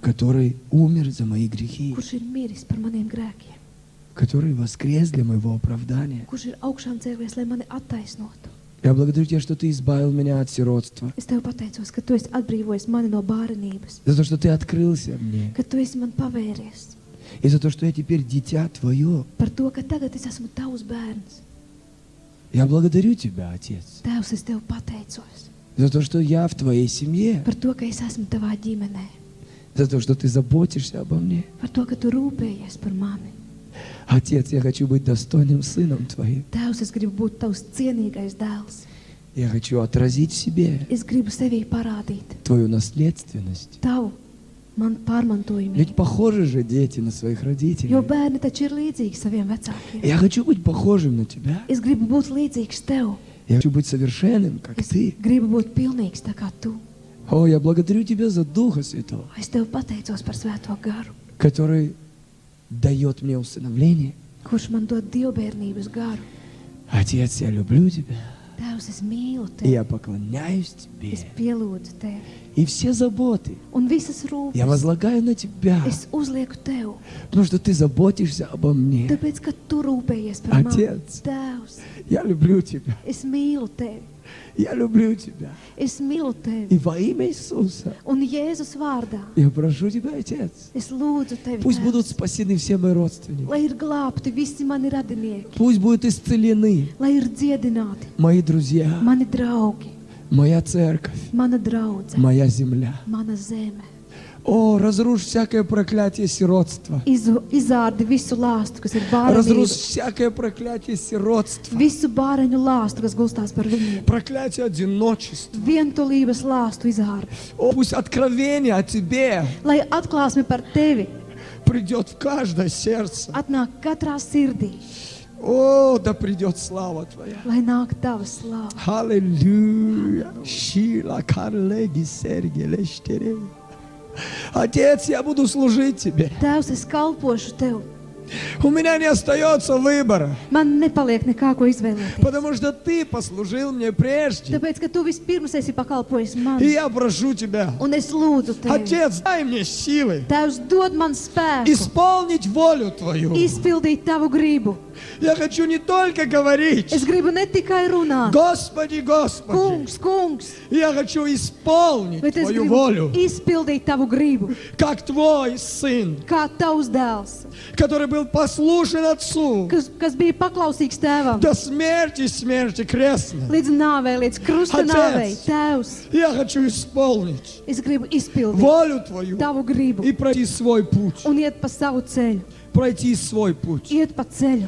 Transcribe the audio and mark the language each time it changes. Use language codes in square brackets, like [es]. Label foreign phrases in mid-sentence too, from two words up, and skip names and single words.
[ru] который умер за мои грехи, [lv] kurš ir miris par maniem grēkiem, [ru] который воскрес для моего оправдания. [lv] kurš ir augšām cēlies, lai mani attaisnotu. [ru] Я благодарю Тебя, что Ты избавил меня от сиротства, [lv] Es tev pateicos, ka tu esi atbrīvojis mani no bārenības, [ru] за то, что Ты открылся мне, [lv] ka tu esi man pavēries, [ru] и за то, что я теперь дитя Твое. [lv] par to, ka tagad es esmu tavs bērns. [ru] Я благодарю Тебя, Отец, [lv] Tēvs, es tev pateicos [ru] за то, что я в Твоей семье, [lv] par to, ka es esmu tavā ģimenē, [ru] за то, что Ты заботишься обо мне. [lv] par to, ka tu rūpējies par mani. [ru] Отец, я хочу быть достойным сыном Твоим. [lv] Tēvs, es gribu būt tavs cienīgais dēls. [ru] Я хочу отразить в себе [lv] Es gribu sevī parādīt [ru] Твою наследственность. [lv] tavu man pārmantojumu. [ru] Ведь похожи же дети на своих родителей. [lv] Jo bērni taču ir līdzīgi saviem vecākiem. [ru] Я хочу быть похожим на Тебя. [lv] Es gribu būt līdzīgs tev. [ru] Я хочу быть совершенным, как [lv] Es [ru] Ты. [lv] gribu būt pilnīgs tā kā tu. [ru] О, я благодарю Тебя за Духа Святого, [lv] Es tev pateicos par svēto garu, [ru] который дает мне усыновление. [lv] kurš man dod dievbērnības garu. [ru] Отец, я люблю Тебя, [lv] Tēvs, es mīlu [ru] и [lv] tevi. [ru] я поклоняюсь Тебе. [lv] Es pielūdzu tevi. [ru] И все заботы [lv] Un visas [ru] я [lv] rūpes [ru] возлагаю на Тебя, [lv] es uzlieku tev. [ru] потому что Ты заботишься обо мне. [lv] Tāpēc, ka tu rūpējies par mani. [ru] Отец, [lv] Tēvs, [ru] я люблю Тебя, [lv] es mīlu tevi. [ru] я люблю Тебя. [lv] Es mīlu tevi. [ru] И во имя Иисуса [lv] Un Jēzus vārdā [ru] я прошу Тебя, Отец, [lv] es lūdzu tevi, [ru] пусть [lv] Tēvs, [ru] будут спасены все мои родственники, [lv] lai ir glābti visi mani radinieki, [ru] пусть будут исцелены [lv] lai ir dziedināti [ru] мои друзья, [lv] mani draugi, [ru] моя церковь, [lv] mana draudze, [ru] моя земля. [lv] mana zeme. [ru] О, разрушь всякое проклятие сиротства. [lv] Izārdi visu lāstu, kas ir [ru] Разрушь [lv] bērnības, [ru] всякое проклятие сиротства. [lv] visu bērnu lāstu, kas gulstās par viņiem. [ru] Проклятие одиночества. [lv] Vientulības lāstu izārdi. [ru] О, пусть откровение о Тебе [lv] Lai atklāsme par tevi [ru] придет в каждое сердце. [lv] atnāk katrā sirdī, [ru] О, да придет слава Твоя. [lv] lai nāk tava slāva. [ru] Аллилуйя. Шила карлеги сергелештере. Отец, я буду служить Тебе. [lv] Tēvs, es kalpošu tev. [ru] У меня не остается выбора, [lv] Man nepaliek nekā, ko izvēlēties. [ru] потому что Ты послужил мне прежде. [lv] Tāpēc, ka tu vispirms esi pakalpojis man. [ru] И я прошу Тебя, [lv] Un es lūdzu tevi. [ru] Отец, дай мне силы [lv] Tēvs, dod man spēku. [ru] исполнить волю Твою. [lv] Izpildīt tavu gribu. [ru] Я хочу не только говорить, [lv] Es gribu ne tikai runāt. [ru] Господи, Господи, [lv] Kungs, kungs, [ru] я хочу исполнить [lv] bet es [ru] Твою [lv] gribu [ru] волю, [lv] izpildīt tavu gribu. [ru] как Твой Сын, [lv] Kā tavs dēls, [ru] который был послушен Отцу [lv] kas bija paklausīgs tēvam. [ru] до смерти крестной. [lv] Līdz nāvei, līdz krusta [ru] Atец. [lv] nāvei. Tēvs, [ru] Я хочу исполнить [lv] es gribu izpildīt [ru] волю Твою [lv] tavu gribu [ru] и пройти свой путь, [lv] un iet pa savu ceļu. [ru] пройти свой путь [lv] Iet pa ceļu,